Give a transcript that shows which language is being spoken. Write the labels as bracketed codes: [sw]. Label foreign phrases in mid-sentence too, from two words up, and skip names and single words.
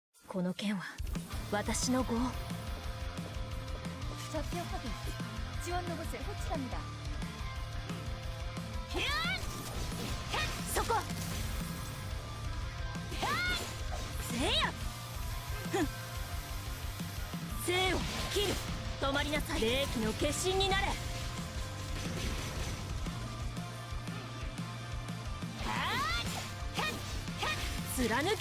[ja] この剣は私の業。 [ko] 좌표 확인. 지원 로봇을 호출합니다. [ja] そこせや生を切る。止まりなさい。霊気の化身になれ。貫け。